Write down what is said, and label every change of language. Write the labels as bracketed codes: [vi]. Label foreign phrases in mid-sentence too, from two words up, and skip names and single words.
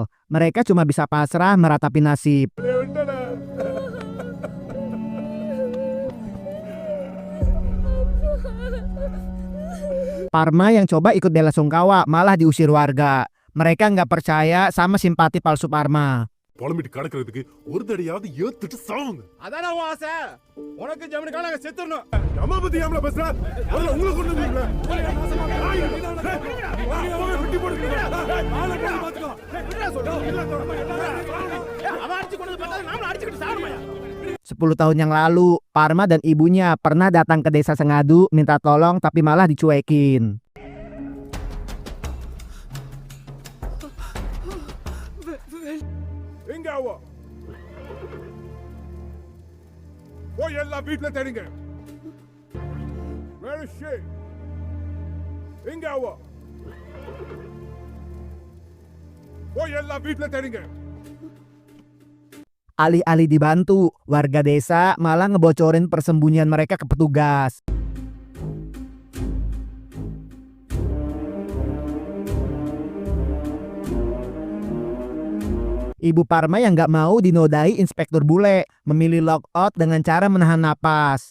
[id] Mereka cuma bisa pasrah meratapi nasib. Parma yang coba ikut bela sungkawa malah diusir warga. Mereka nggak percaya sama simpati palsu Parma. [ta] புலம்பிட்டு கிடக்கிறதுக்கு ஒரு தடையாவது ஏத்துட்டு சாவுங்க. அதான உன் ஆசை. உனக்கு ஜமீனுக்காக நாங்க செத்துறணும். அம்மா பத்தி ஏம்ல பேசுற? முதல்ல உங்களை கொண்டு வந்தீங்களா? வெட்டி போடுங்க. ஆளை போய் பாத்துக்கோ. அவன் அடிச்சு கொண்டு பார்த்தா நாம அடிச்சுக்கிட்டு சாவணுமா? [id] 10 tahun yang lalu, Parma dan ibunya pernah datang ke desa Sengadu minta tolong tapi malah dicuekin. [ta] எங்க அவ? போய் எல்லாம் வீட்ல தேடுங்க. [en] Where is she? [ta] எங்க அவ? போய் எல்லாம் வீட்ல தேடுங்க. [id] Alih-alih dibantu, warga desa malah ngebocorin persembunyian mereka ke petugas. Ibu Parma yang gak mau dinodai inspektur bule memilih lockout dengan cara menahan napas.